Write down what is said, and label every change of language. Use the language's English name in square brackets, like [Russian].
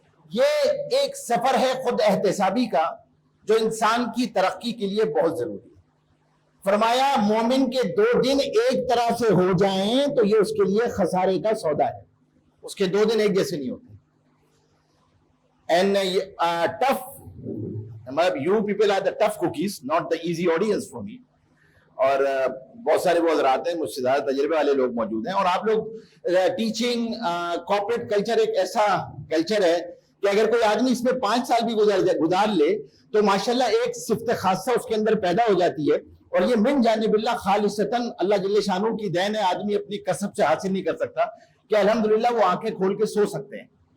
[Urdu] یہ ایک سفر ہے خود احتسابی کا جو انسان کی ترقی کے لیے بہت ضروری ہے. فرمایا مومن کے 2 دن ایک طرح سے ہو جائیں تو یہ اس کے لیے خسارے کا سودا ہے. اس کے 2 دن ایک جیسے نہیں ہوتے. [English] And tough, you people are the tough cookies, not the easy audience for me. [Urdu] اور بہت سارے وہ حضرات ہیں مجھ سے زیادہ تجربے والے لوگ موجود ہیں, اور آپ لوگ ٹیچنگ کارپوریٹ کلچر ایک ایسا کلچر ہے کہ اگر کوئی آدمی اس میں 5 سال بھی گزار لے تو ماشاءاللہ ایک صفت خاصہ اس کے اندر پیدا ہو جاتی ہے, اور یہ من جانب اللہ خالصتاً اللہ جل شانہ کی دین ہے, آدمی اپنی کسب سے حاصل نہیں کر سکتا, کہ الحمدللہ وہ آنکھیں کھول کے سو سکتے ہیں.